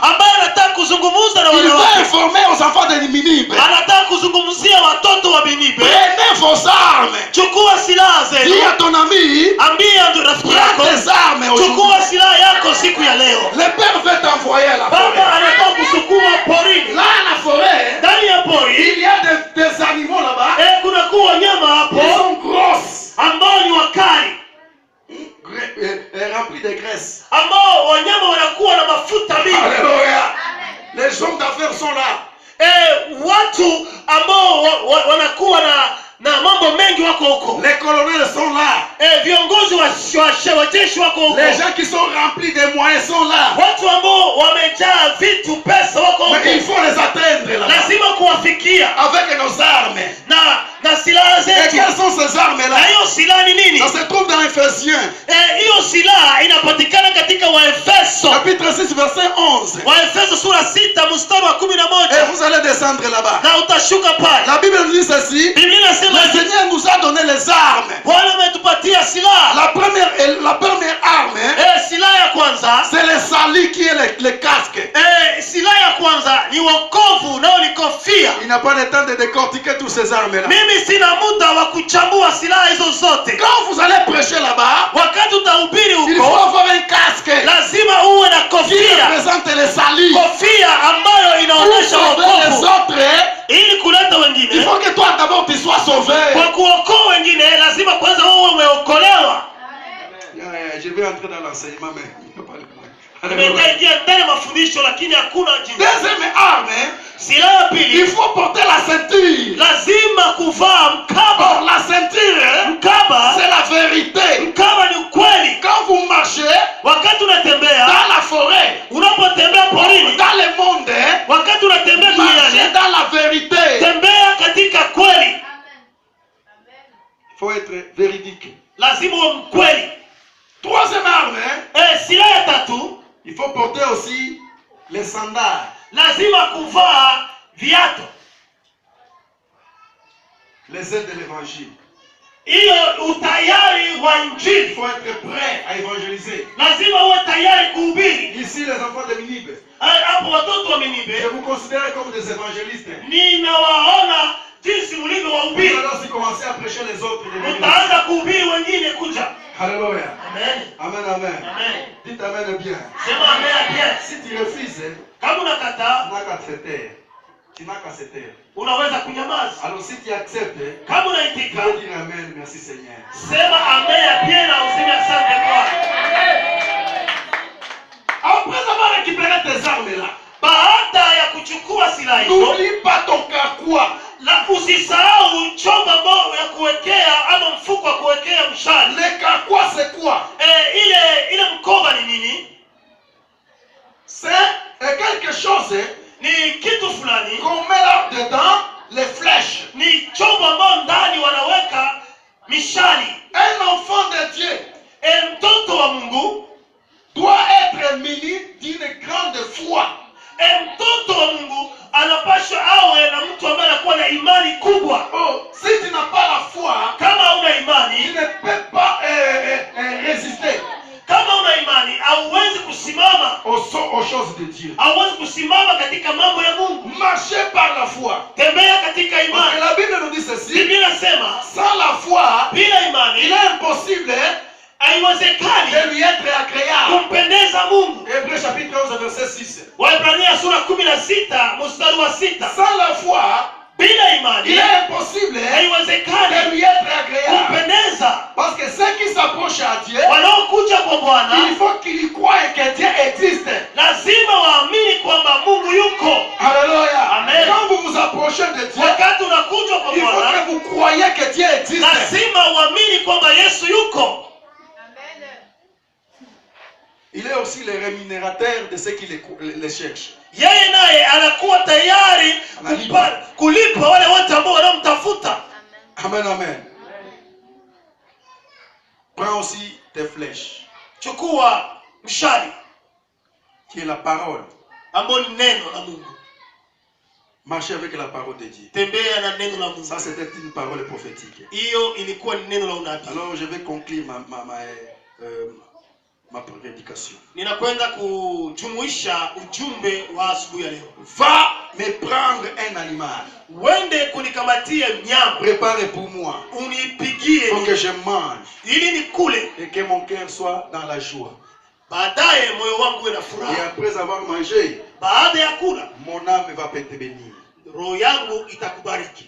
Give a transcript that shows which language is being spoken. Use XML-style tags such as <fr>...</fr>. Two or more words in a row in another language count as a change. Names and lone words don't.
<sw>ambaye anataka kuzungumza na</sw> <fr>Il</fr> <sw>wale</sw> <fr>veut</fr> <sw>wake.</sw> <fr>informer aux enfants de Ninive.</fr> <sw>Anataka kuzungumzia watoto wa Ninive.</sw> <fr>Prenez vos armes.</fr> <sw>Chukua silaha</sw> <fr>Dis</fr> <sw>zenu.</sw> <fr>à ton ami,</fr> <sw>Ambia ndio rafiki yako.</sw> <fr>prends tes armes aujourd'hui.</fr> <sw>Chukua silaha yako siku ya leo.</sw> <fr>Le père veut t'envoyer à la</fr> <sw>Baba</sw> <fr>forêt.</fr> <sw>anataka kusukuma porini.</sw> <fr>Là, à la forêt,</fr> <sw>Ndani ya pori</sw> <fr>il y a des animaux là-bas.</fr> <sw>kuna kuwa wanyama</sw> <fr>Ils</fr> <sw>hapo</sw> <fr>sont grosses,</fr> <sw>ambao ni wakali,</sw> <fr>remplis de graisse.</fr> <sw>ambao wanyama wanakuwa na mafuta mingi.</sw> <fr>Alléluia. Les hommes d'affaires sont là.</fr> <sw>Watu ambao wanakuwa na mambo mengi wako huko.</sw> <fr>Les colonels sont là.</fr> <sw>Viongozi wa jeshi wako huko.</sw> <fr>Les gens qui sont remplis de moyens sont là.</fr> <sw>Watu ambao wamejaa vitu, pesa wako huko.</sw> <fr>Mais il faut les atteindre là-bas.</fr> <sw>Lazima kuwafikia</sw> <fr>Avec nos armes.</fr> <sw>na silaha</sw> <fr>Et</fr> <sw>zetu.</sw> <fr>quelles sont ces armes-là?</fr> <sw>Na hiyo silaha ni nini?</sw> <fr>Ça se trouve dans Ephésiens.</fr> <sw>Hiyo silaha inapatikana katika Waefeso.</sw> <fr>Chapitre 6, verset 11.</fr> <sw>Waefeso sura 6 mstari wa</sw> <fr>Et</fr> <sw>11.</sw> <fr>vous allez descendre là-bas.</fr> <sw>Na utashuka pale.</sw> <fr>La Bible nous dit ceci.</fr> <sw>Biblia inasema</sw> <fr>Le Seigneur nous a donné les armes.</fr> <sw>Bwana ametupatia silaha.</sw> <fr>La première arme,</fr> <sw>Silaha ya kwanza,</sw> <fr>c'est le salut qui est le casque.</fr> <sw>silaha ya kwanza ni wokovu nao ni kofia.</sw> <fr>Il n'a pas le temps de décortiquer toutes ces armes-là.</fr> <sw>Mimi sina muda wa kuchambua silaha hizo zote.</sw> <fr>Quand vous allez prêcher là-bas,</fr> <sw>Wakati utahubiri</sw> <fr>il faut</fr> <sw>huko,</sw> <fr>avoir un casque</fr> <sw>lazima uwe na</sw> <fr>qui</fr> <sw>kofia.</sw> <fr>représente le salut.</fr> <sw>Kofia ambayo</sw> <fr>Pour</fr> <sw>inaonyesha</sw> <fr>sauver les</fr> <sw>wokovu.</sw> <fr>autres,</fr> <sw>Ili kuleta</sw> <fr>il</fr> <sw>wengine,</sw> <fr>faut que toi d'abord tu sois sauvé.</fr> <sw>kwa kuokoa wengine lazima kwanza uwe umeokolewa.</sw> <fr>Je vais entrer dans l'enseignement, mais il n'y a pas le point.</fr> <sw>Nimeingia ndani ya mafundisho lakini hakuna jinsi.</sw> <fr>Deuxième arme,</fr> <sw>Silaha ya</sw> <fr>il</fr> <sw>pili,</sw> <fr>faut porter la ceinture.</fr> <sw>lazima kuvaa</sw> <fr>Or,</fr> <sw>mkaba.</sw> <fr>la ceinture,</fr> <sw>Mkaba,</sw> <fr>c'est la vérité.</fr> <sw>mkaba ni ukweli.</sw> <fr>Quand vous marchez</fr> <sw>Wakati unatembea,</sw> <fr>dans la forêt,</fr> <sw>unapotembea porini,</sw> <fr>dans le monde,</fr> <sw>wakati unatembea</sw> <fr>marchez</fr> <sw>duniani,</sw> <fr>dans la vérité.</fr> <sw>tembea katika</sw> <fr>être véridique.</fr> <sw>lazima uwe mkweli.</sw> <fr>Troisième arme,</fr> <sw>Silaha ya tatu,</sw> <fr>il faut porter aussi les sandales.</fr> <sw>lazima kuvaa viatu.</sw> <fr>Les aides de l'évangile.</fr> <sw>Hiyo utayari wa</sw> <fr>Il</fr> <sw>injili.</sw> <fr>faut être prêt à évangéliser.</fr> <sw>Lazima uwe tayari kuhubiri.</sw> <fr>Ici, les enfants de Minibe,</fr> <sw>Hapo watoto wa</sw> <fr>je</fr> <sw>Ninive,</sw> <fr>vous considère comme des évangélistes.</fr> <sw>ninawaona jinsi mlivyo</sw> <fr>Vous</fr> <sw>wahubiri.</sw> <fr>allez aussi commencer à prêcher les autres.</fr> <sw>Mtaanza kuhubiri wengine kuja.</sw> <fr>Alléluia. Amen. Amen, amen. Amen. Dites amen bien.</fr> <sw>Sema amen bien.</sw> <fr>Si tu refuses,</fr> <sw>Kama unakataa,</sw> <fr>tu n'as qu'à te taire. Tu n'as qu'à se taire.</fr> <sw>unaweza kunyamaza.</sw> <fr>Alors si tu acceptes,</fr> <sw>Kama</sw> <fr>tu</fr> <sw>unaitika,</sw> <fr>peux dire amen, merci Seigneur.</fr> <sw>sema amen bien na useme asante Bwana.</sw> <fr>Après avoir récupéré tes armes là,</fr> <sw>Baada ya kuchukua silaha hizo,</sw> <fr>n'oublie pas ton carquois.</fr> <sw>la usisahau chombo ambao ya kuwekea ama mfuko wa kuwekea mshale.</sw> <fr>Le carquois c'est quoi?</fr> <sw>Ile mkoba ni nini?</sw> <fr>C'est quelque chose</fr> <sw>Ni kitu fulani,</sw> <fr>qu'on met là dedans les flèches.</fr> <sw>ni chombo ambao ndani wanaweka mishali.</sw> <fr>Un enfant de Dieu</fr> <sw>Mtoto wa Mungu</sw> <fr>doit être muni d'une grande foi.</fr> <sw>mtoto wa Mungu anapaswa awe na mtu ambaye anakuwa na imani kubwa.</sw> <fr>Oh, si tu n'as pas la foi,</fr> <sw>Kama una</sw> <fr>tu</fr> <sw>imani,</sw> <fr>ne peux pas résister</fr> <sw>kama una imani hauwezi kusimama,</sw> <fr>aux choses de Dieu.</fr> <sw>hauwezi kusimama katika mambo ya Mungu.</sw> <fr>Marchez par la foi.</fr> <sw>Tembea katika</sw> <fr>Parce que</fr> <sw>imani.</sw> <fr>la Bible nous dit ceci.</fr> <sw>Biblia inasema</sw> <fr>Sans la foi,</fr> <sw>bila</sw> <fr>il</fr> <sw>imani</sw> <fr>est impossible</fr> <sw>haiwezekani</sw> <fr>de lui être agréable.</fr> <sw>kumpendeza Mungu.</sw> <fr>Hébreux chapitre 11 verset 6.</fr> <sw>Waebrania sura 16 mstari wa 6.</sw> <fr>Sans la foi,</fr> <sw>Bila</sw> <fr>il</fr> <sw>imani</sw> <fr>est impossible de</fr> <sw>haiwezekani</sw> <fr>lui être agréable.</fr> <sw>kumpendeza.</sw> <fr>Parce que ceux qui s'approchent à Dieu,</fr> <sw>Wanaokuja kwa Bwana</sw> <fr>il faut qu'ils croient que Dieu existe.</fr> <sw>lazima waamini kwamba Mungu yuko.</sw> <fr>Alléluia. Amen. Quand vous vous approchez de Dieu,</fr> <sw>Wakati unakuja kwa</sw> <fr>il faut</fr> <sw>Bwana</sw> <fr>que vous croyez que Dieu existe.</fr> <sw>lazima uamini kwamba Yesu yuko.</sw> <fr>Il est aussi le rémunérateur de ceux qui les cherchent.</fr> <sw>Yeye naye anakuwa tayari kulipa wale wote ambao wanamtafuta.</sw> <fr>Amen, amen. Prends aussi tes flèches,</fr> <sw>Chukua mshali</sw> <fr>qui est la parole.</fr> <sw>ambao ni neno la Mungu.</sw> <fr>Marchez avec la parole de Dieu.</fr> <sw>Tembea na neno la Mungu.</sw> <fr>Ça, c'était une parole prophétique.</fr> <sw>Hiyo ilikuwa ni neno la unabii.</sw> <fr>Alors, je vais conclure ma prédication.</fr> <sw>Ninakwenda kujumuisha ujumbe wa asubuhi ya leo.</sw> <fr>Va me prendre un animal.</fr> <sw>Wende kunikamatia mnyama.</sw> <fr>Prépare pour moi.</fr> <sw>Unipigie</sw> <fr>Pour que je mange.</fr> <sw>ili nikule.</sw> <fr>Et que mon cœur soit dans la joie.</fr> <sw>Baadaye moyo wangu uwe na</sw> <fr>Et</fr> <sw>furaha.</sw> <fr>après avoir mangé,</fr> <sw>Baada ya kula,</sw> <fr>mon âme va te bénir.</fr> <sw>roho yangu itakubariki.</sw>